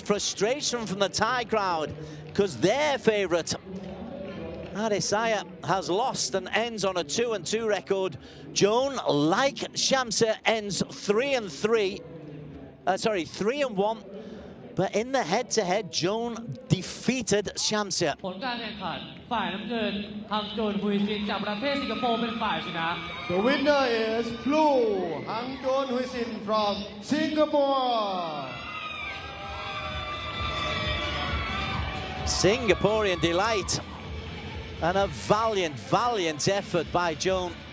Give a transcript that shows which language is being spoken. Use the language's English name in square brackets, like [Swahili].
[English] Frustration from the Thai crowd, because their favourite, Adesanya, has lost and ends on a 2-2 record. Joan, like Shamsa, ends 3-3. 3-1. But in the head-to-head, Joan defeated Shamsa. [Thai] ผลการแข่งขันฝ่ายน้ำเงินฮังโจนฮุยซินจากประเทศสิงคโปร์เป็นฝ่ายชนะ [English] The winner is Blue Hang Joon Hui Sin from Singapore. Singaporean delight. And a valiant, valiant effort by Joan.